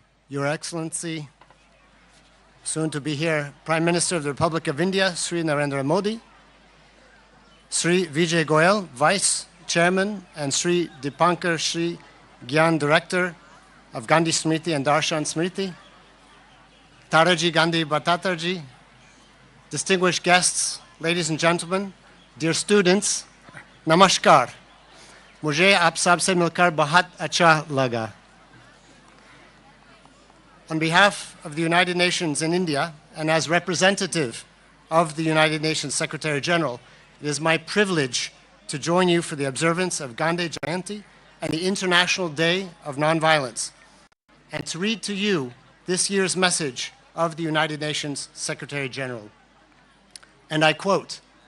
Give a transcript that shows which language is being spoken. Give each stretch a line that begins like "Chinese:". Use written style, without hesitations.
English: Your Excellency, soon to be here, Prime Minister of the Republic of India, Sri Narendra Modi, Sri Vijay Goyal, Vice Chairman, and Sri Dipankar Sri Gyan, Director of Gandhi Smriti and Darshan Smriti, Taraji Gandhi Bhattacharyji, distinguished guests, ladies and gentlemen, dear students, namaskar.
Hindi: मुझे आप सब से मिलकर बहुत अच्छा लगा.
English: On behalf of the United Nations in India and as representative of the United Nations Secretary General, it is my privilege to join you for the observance of Gandhi Jayanti and the International Day of Nonviolence, and to read to you this year's message of the United Nations Secretary General. And I quote,